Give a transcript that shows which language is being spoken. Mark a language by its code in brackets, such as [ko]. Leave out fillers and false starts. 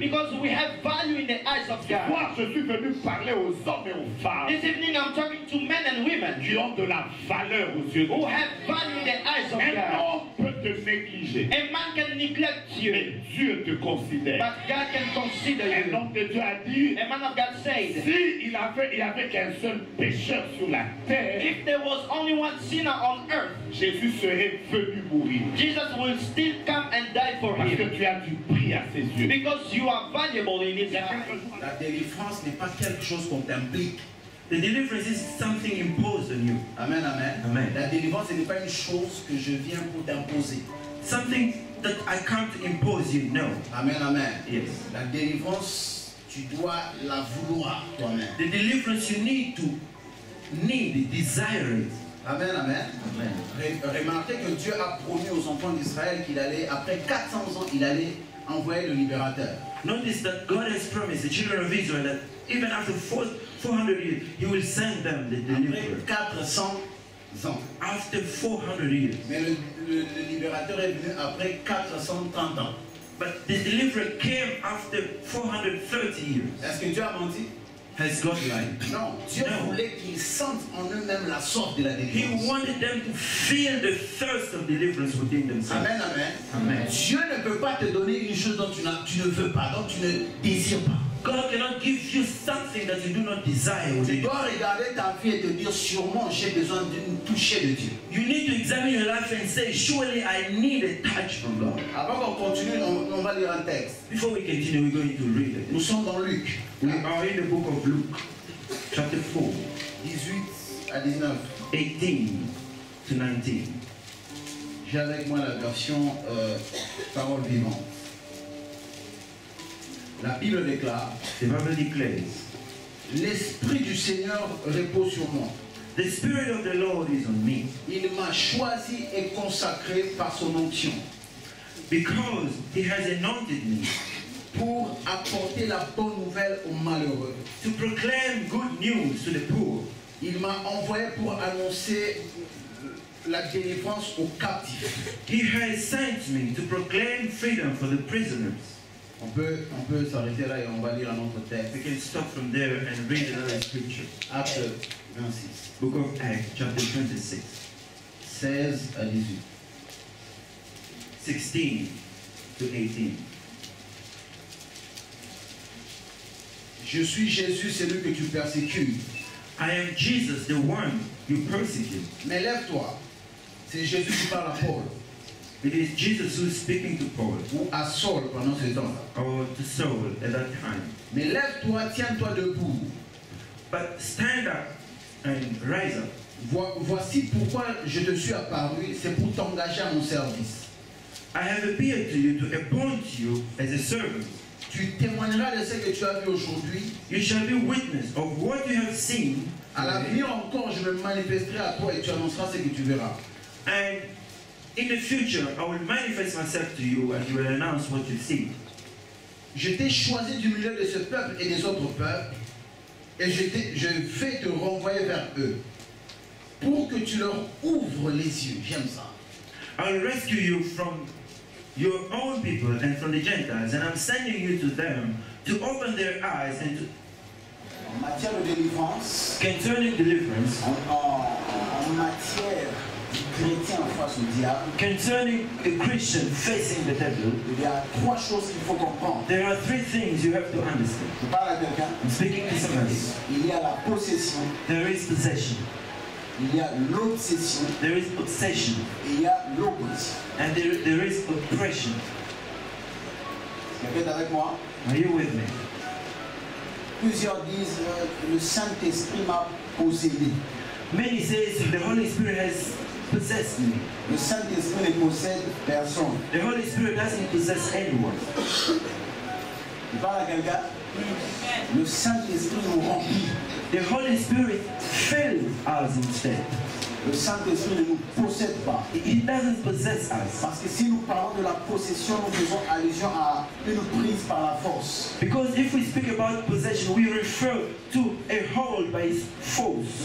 [en] because we have value in the eyes of God. [fr] Moi, je suis venu parler aux hommes et aux femmes [en] This evening I'm talking to men and women [fr] qui ont de la valeur aux yeux de [en] who [fr] Dieu. [en] have value in the eyes of [fr] Un [en] God. [fr] homme peut te négliger, [en] A man can neglect [fr] mais [en] you, [fr] Dieu te considère. [en] but God can consider [fr] Un [en] you. [fr] homme de Dieu a dit, [en] A man of God said, [fr] si il y avait qu'un seul pécheur sur la terre, [en] if there was only one sinner on earth, [fr] Jésus serait venu mourir. [en] Jesus will still come and die for [fr] Parce que [en] him [fr] tu as du prix à ses yeux. [en] because you are valuable in his eyes. [fr] La délivrance n'est pas quelque chose qu'on t'implique. [en] The deliverance is something imposed on you. Amen, amen. Amen. [fr] La délivrance, ce n'est pas une chose que je viens pour t'imposer. [en] Something that I can't impose you, no. Amen, amen. Yes. [fr] La délivrance, tu dois la vouloir toi-même. [en] The deliverance you need desire it. Amen, amen. [fr] Remarquez que Dieu a promis aux enfants d'Israël qu'il allait, après 400 ans, il allait envoyer le libérateur. [en] Notice that God has promised the children of Israel that even after 400 years, He will send them the deliverer. [fr] Après 400 ans. [en] After 400 years. [fr] Mais le libérateur est venu après 430 ans. [en] But the deliverer came after 430 years. [fr] Est-ce que Dieu a menti? [en] Has God lied? [fr] Non. Dieu voulait qu'ils sentent en eux-mêmes la sorte de la délivrance. [en] He wanted them to feel the thirst of deliverance within themselves. Amen, amen. Amen. [fr] Dieu ne peut pas te donner une chose dont tu ne veux pas, dont tu ne désires pas. [en] God cannot give you something that you do not desire. [fr] Tu dois regarder ta vie et te dire, sûrement j'ai besoin d'une toucher de Dieu. [en] You need to examine your life and say, surely I need a touch from God. [fr] Avant qu'on continue, on va lire un texte. [en] Before we continue, we're going to read it. [fr] Nous sommes dans Luc. [en] We are in the book of Luke, chapter 4, [fr] 18 à 19. [en] 18 to 19. [fr] J'ai avec moi la version parole vivante. La Bible déclare, [en] the Bible declares, [fr] l'Esprit du Seigneur repose sur moi. [en] The Spirit of the Lord is on me. [fr] Il m'a choisi et consacré par son onction. [en] Because He has anointed me. [fr] Pour apporter la bonne nouvelle aux malheureux. [en] To proclaim good news to the poor. [fr] Il m'a envoyé pour annoncer la délivrance aux captifs. [en] He has sent me to proclaim freedom for the prisoners. [fr] On peut s'arrêter là et on va lire un autre texte. [en] We can stop from there and read another scripture. [fr] Acte 26. [en] Book of Acts, chapter 26. [fr] 16 à 18. [en] 16 to 18. [fr] Je suis Jésus, celui que tu persécutes. [en] I am Jesus, the one you persecute. [fr] Mais lève-toi. C'est Jésus qui parle à Paul. [en] It is Jesus who is speaking to Paul. [fr] Ou à Saul pendant ce temps. [en] Or to Saul at that time. [fr] Mais lève-toi, tiens-toi debout. [en] But stand up and rise up. [fr] Voici pourquoi je te suis apparu, c'est pour t'engager à mon service. [en] I have appeared to you to appoint you as a servant. [fr] Tu témoigneras de ce que tu as vu aujourd'hui. [en] You shall be witness of what you have seen. [fr] À l'avenir encore, je me manifesterai à toi et tu annonceras ce que tu verras. [en] And in the future, I will manifest myself to you and you will announce what you see. [fr] Je t'ai choisi du milieu de ce peuple et des autres peuples, et je vais te renvoyer vers eux, pour que tu leur ouvres les yeux. J'aime ça. [en] I will rescue you from your own people and from the Gentiles, and I'm sending you to them to open their eyes and to... [fr] En matière de délivrance, [en] concerning deliverance, [fr] en matière chrétien face au diable, [en] concerning a Christian facing the devil, [fr] il y a trois choses qu'il faut comprendre. [en] There are three things you have to understand. [fr] Je parle à quelqu'un. [en] I'm speaking to somebody. [fr] Il y a la possession. [en] There is possession. [fr] Il y a l'obsession. [en] There is obsession. [fr] Et il y a l'opposition. [en] And there is oppression. [fr] Répète avec moi. [en] Are you with me? [fr] Plusieurs disent le Saint-Esprit m'a possédé. [en] Many says the Holy Spirit has possessed me. [fr] Le Saint-Esprit ne possède personne. [en] The Holy Spirit doesn't possess anyone. [fr] Il parle à quelqu'un. Le Saint-Esprit nous remplit. [en] The Holy Spirit fills us instead. [fr] Le Saint-Esprit ne nous possède pas. [en] He doesn't possess us. [fr] Parce que si nous parlons de la possession, nous faisons allusion à une prise par la force. [en] Because if we speak about possession, we refer to a hold by force.